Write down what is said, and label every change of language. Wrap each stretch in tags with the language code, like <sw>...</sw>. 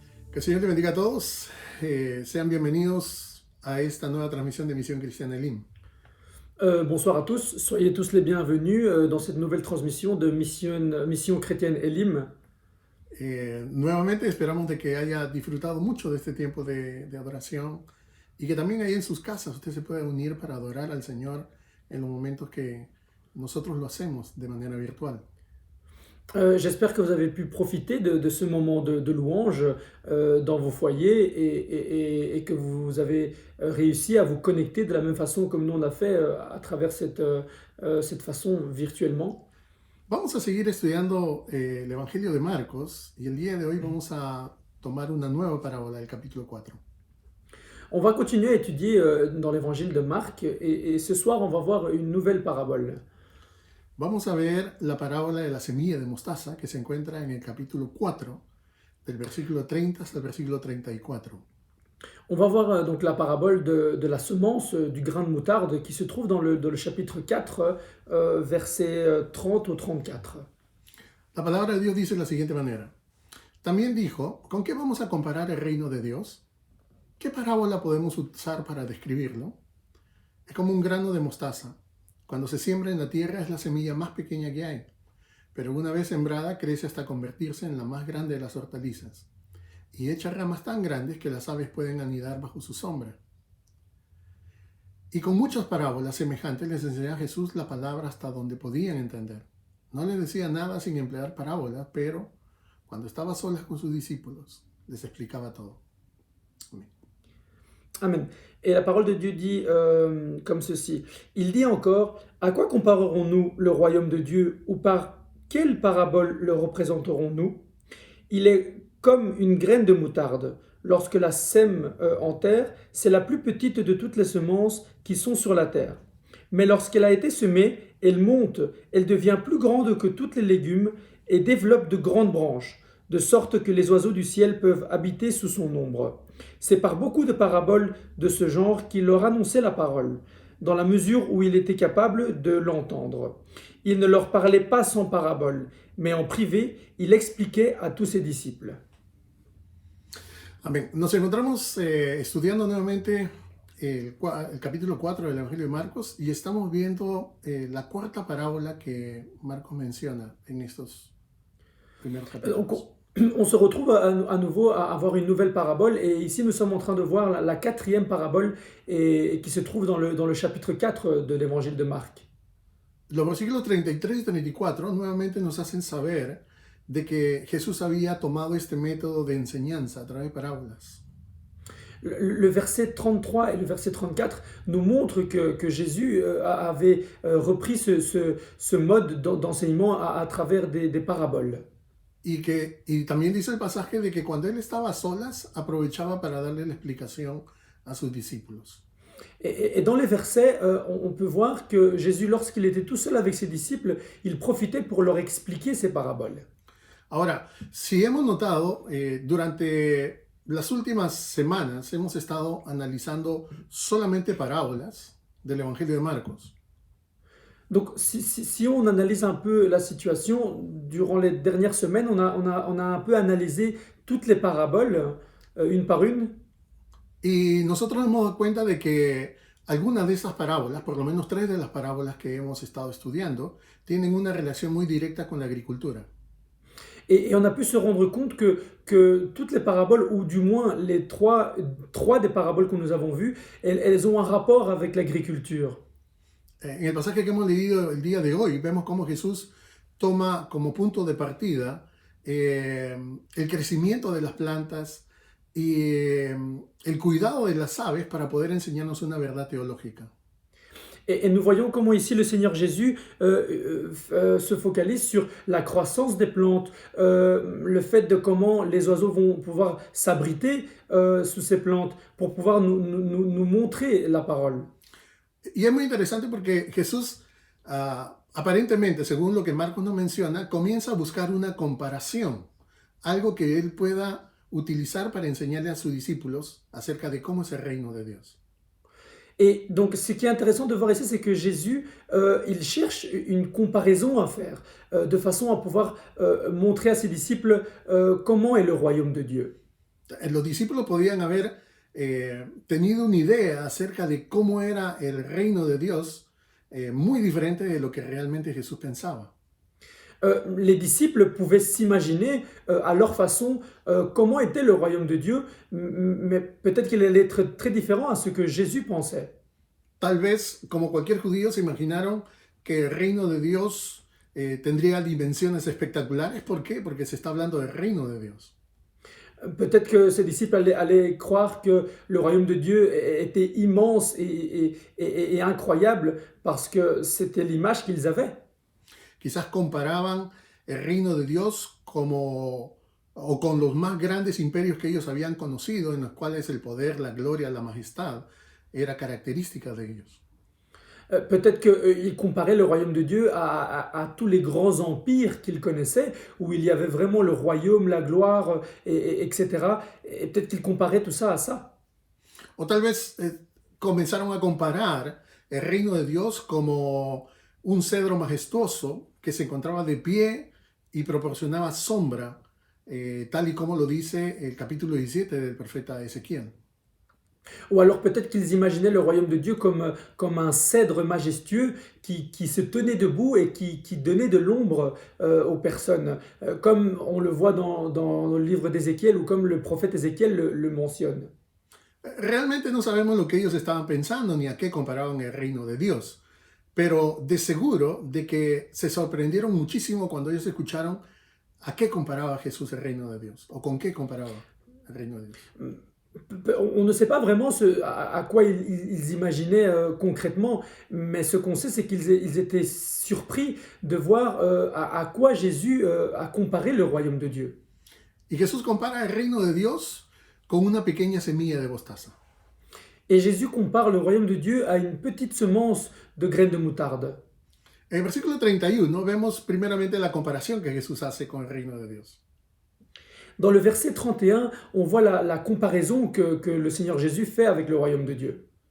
<es>Que el Señor te bendiga a todos. Sean bienvenidos a esta nueva transmisión de Misión Cristiana Elim.</es> <fr>Bonsoir à tous, soyez tous les bienvenus dans cette nouvelle transmission de Mission Chrétienne Elim.</fr> <es>Nuevamente esperamos de que haya disfrutado mucho de este tiempo de adoración y que también ahí en sus casas usted se pueda unir para adorar al Señor en los momentos que nosotros lo hacemos de manera virtual.</es> <fr>J'espère que vous avez pu profiter de ce moment de louange dans vos foyers et que vous avez réussi à vous connecter de la même façon comme nous on a fait à travers cette façon virtuellement.</fr> <es>Vamos a seguir estudiando el Evangelio de Marcos y el día de hoy vamos a tomar una nueva parábola del capítulo 4.</es> <fr>On va continuer à étudier dans l'évangile de Marc et ce soir on va voir une nouvelle parabole.</fr> <es>Vamos a ver la parábola de la semilla de mostaza que se encuentra en el capítulo 4, del versículo 30 hasta el versículo 34.</es> <fr>On va voir donc la parabole de la semence du grain de moutarde qui se trouve dans le chapitre 4, versets 30 au 34.</fr> <es>La palabra de Dios dice de la siguiente manera. También dijo, ¿con qué vamos a comparar el reino de Dios? ¿Qué parábola podemos usar para describirlo? Es como un grano de mostaza. Cuando se siembra en la tierra es la semilla más pequeña que hay, pero una vez sembrada crece hasta convertirse en la más grande de las hortalizas y echa ramas tan grandes que las aves pueden anidar bajo su sombra. Y con muchas parábolas semejantes les enseñaba Jesús la palabra hasta donde podían entender. No les decía nada sin emplear parábolas, pero cuando estaba solas con sus discípulos les explicaba todo. Amén.</es> <fr>Amen. Et la parole de Dieu dit comme ceci. Il dit encore, à quoi comparerons-nous le royaume de Dieu ou par quelle parabole le représenterons-nous? Il est comme une graine de moutarde. Lorsque la sème en terre, c'est la plus petite de toutes les semences qui sont sur la terre. Mais lorsqu'elle a été semée, elle monte, elle devient plus grande que tous les légumes et développe de grandes branches, de sorte que les oiseaux du ciel peuvent habiter sous son ombre. C'est par beaucoup de paraboles de ce genre qu'il leur annonçait la parole, dans la mesure où il était capable de l'entendre. Il ne leur parlait pas sans parabole, mais en privé, il expliquait à tous ses disciples.</fr> <es>Amén. Nos encontramos estudiando nuevamente el capítulo 4 del Evangelio de Marcos y estamos viendo la cuarta parábola que Marcos menciona en estos primeros capítulos.</es> <fr>On se retrouve à nouveau à avoir une nouvelle parabole et ici nous sommes en train de voir la quatrième parabole qui se trouve dans le chapitre 4 de l'évangile de Marc.</fr> <es>Los versículos 33 y 34 nuevamente nos hacen saber de que Jesús había tomado este método de enseñanza a través de parábolas.</es> <fr>Le verset 33 et le verset 34 nous montrent que Jésus avait repris ce mode d'enseignement à travers des paraboles.</fr> <es>Y también dice el pasaje de que cuando él estaba a solas, aprovechaba para darle la explicación a sus discípulos.</es> <fr>Et dans les versets, on peut voir que Jésus, lorsqu'il était tout seul avec ses disciples, il profitait pour leur expliquer ces paraboles.</fr> <es>Ahora, si hemos notado, durante las últimas semanas hemos estado analizando solamente parábolas del Evangelio de Marcos.</es> <fr>Donc, si on analyse un peu la situation, durant les dernières semaines, on a un peu analysé toutes les paraboles, une par une.</fr> <es>Y nosotros nos hemos dado cuenta de que algunas de esas parábolas, por lo menos 3 de las parábolas que hemos estado estudiando, tienen una relación muy directa con la agricultura.</es> <fr>Et on a pu se rendre compte que toutes les paraboles, ou du moins les trois des paraboles que nous avons vues, elles ont un rapport avec l'agriculture.</fr> <es>En el pasaje que hemos leído el día de hoy, vemos cómo Jesús toma como punto de partida el crecimiento de las plantas y el cuidado de las aves para poder enseñarnos una verdad teológica.</es> <fr>Et nous voyons comment ici le Seigneur Jésus se focalise sur la croissance des plantes, le fait de comment les oiseaux vont pouvoir s'abriter sous ces plantes pour pouvoir nous montrer la parole.</fr> <es>Y es muy interesante porque Jesús, aparentemente, según lo que Marcos nos menciona, comienza a buscar una comparación algo que él pueda utilizar para enseñarle a sus discípulos acerca de cómo es el reino de Dios.</es> <fr>Et donc, ce qui est intéressant de voir ici, c'est que Jésus, il cherche une comparaison à faire, de façon à pouvoir montrer à ses disciples comment est le royaume de Dieu.</fr> <es>Los discípulos podían haber tenido una idea acerca de cómo era el reino de Dios, muy diferente de lo que realmente Jesús pensaba.</es> <fr>Les disciples pouvaient s'imaginer à leur façon comment était le royaume de Dieu, mais peut-être qu'il allait être très différent à ce que Jésus pensait.</fr> <es>Tal vez, como cualquier judío, se imaginaron que el reino de Dios tendría dimensiones espectaculares. ¿Por qué? Porque se está hablando del reino de Dios.</es> <fr>Peut-être que ces disciples allaient croire que le royaume de Dieu était immense et incroyable parce que c'était l'image qu'ils avaient.</fr> <es>Quizás comparaban el reino de Dios o con los más grandes imperios que ellos habían conocido, en los cuales el poder, la gloria, la majestad era característica de ellos.</es> <fr>Peut-être qu'ils comparaient le royaume de Dieu à tous les grands empires qu'ils connaissaient, où il y avait vraiment le royaume, la gloire, etc. Et peut-être qu'ils comparaient tout ça à ça.</fr> <es>O tal vez comenzaron a comparar el reino de Dios como un cedro majestuoso que se encontraba de pie y proporcionaba sombra, tal y como lo dice el capítulo 17 del profeta Ezequiel.</es> <fr>Ou alors peut-être qu'ils imaginaient le royaume de Dieu comme un cèdre majestueux qui se tenait debout et qui donnait de l'ombre aux personnes, comme on le voit dans le livre d'Ézéchiel ou comme le prophète Ézéchiel le mentionne.</fr> <es>Realmente no sabemos lo que ellos estaban pensando ni a qué comparaban el reino de Dios, pero de seguro de que se sorprendieron muchísimo cuando ellos escucharon a qué comparaba Jesús el reino de Dios o con qué comparaba el reino de Dios.</es> <fr>On ne sait pas vraiment à quoi ils imaginaient concrètement, mais ce qu'on sait, c'est qu'ils étaient surpris de voir à quoi Jésus a comparé le royaume de Dieu.</fr> <es>Y Jesús compara el reino de Dios con una pequeña semilla de mostaza.</es> <fr>Et Jésus compare le royaume de Dieu à une petite semence de graines de moutarde.</fr> <es>En el versículo 31 vemos primeramente la comparación que Jesús hace con el reino de Dios.</es> <fr>Dans le verset 31, on voit la comparaison que le Seigneur Jésus fait avec le royaume de Dieu.</fr>